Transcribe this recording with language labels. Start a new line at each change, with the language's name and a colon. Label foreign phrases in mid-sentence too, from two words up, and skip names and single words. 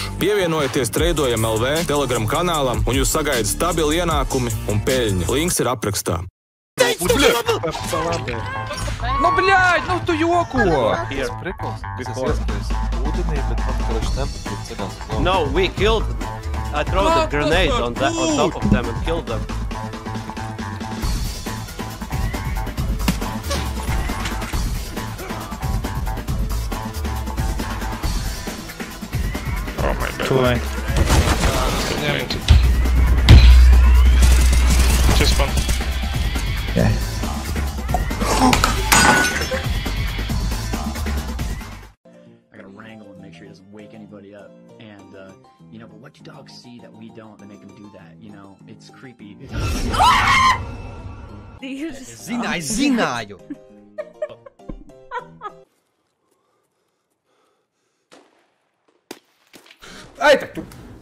Latvian: Pievienojieties Treidojam LV Telegram kanālam, un jūs sagaidat stabili ienākumi un peļņu. Links ir aprakstā. Nu, bļāļ, nu tu joko!
English: No, we killed. I threw the grenade on top of them and killed them. Oh my god. Too late. Just one. Yeah. I gotta wrangle and make sure he doesn't wake anybody up. And, you know, but what do dogs see that we don't that make them do that? You know, it's creepy.
Latvian: Zināju! Ai, tak tu!